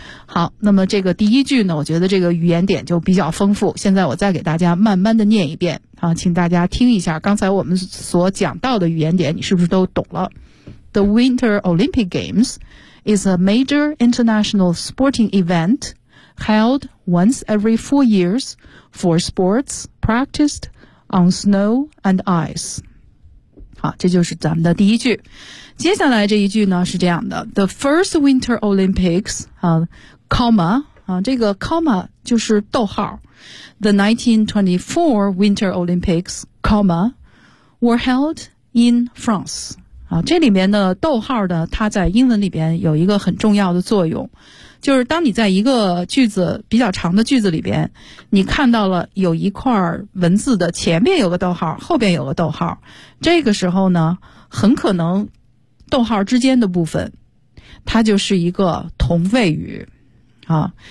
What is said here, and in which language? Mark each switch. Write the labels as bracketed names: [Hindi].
[Chinese] 好，那么这个第一句呢，我觉得这个语言点就比较丰富，现在我再给大家慢慢的念一遍啊，请大家听一下刚才我们所讲到的语言点，你是不是都懂了？ [English] The Winter Olympic Games is a major international sporting event held once every 4 years for sports practiced on snow and ice. [Chinese] 好，这就是咱们的第一句。接下来这一句呢是这样的 [English] ,The first Winter Olympics, comma, [Chinese] 这个 comma 就是逗号 [English] ,The 1924 Winter Olympics, comma, were held in France. [Chinese] 这里面的逗号呢，它在英文里边有一个很重要的作用，就是当你在一个句子比较长的句子里边，你看到了有一块文字的前面有个逗号，后边有个逗号，这个时候呢很可能逗号之间的部分它就是一个同位语啊。